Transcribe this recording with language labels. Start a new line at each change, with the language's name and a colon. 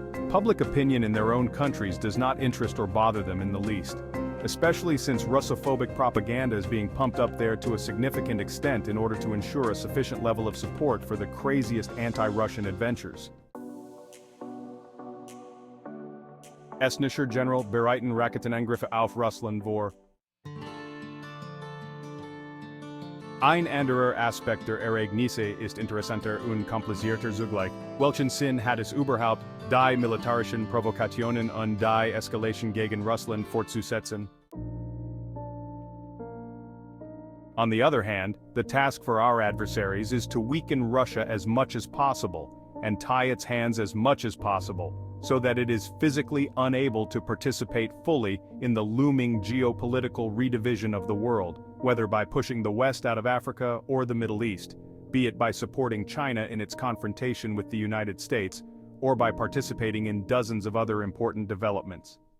English: Public opinion in their own countries does not interest or bother them in the least, especially since Russophobic propaganda is being pumped up there to a significant extent in order to ensure a sufficient level of support for the craziest anti-Russian adventures.
German: Estnischer General bereiten Raketenangriffe auf Russland vor. Ein anderer Aspekt der Ereignisse ist interessanter und komplizierter zugleich. Welchen Sinn hat es überhaupt, die militarischen Provokationen und die Eskalation gegen Russland fortzusetzen?
English: On the other hand, the task for our adversaries is to weaken Russia as much as possible, and tie its hands as much as possible, so that it is physically unable to participate fully in the looming geopolitical redivision of the world, whether by pushing the West out of Africa or the Middle East, be it by supporting China in its confrontation with the United States, or by participating in dozens of other important developments.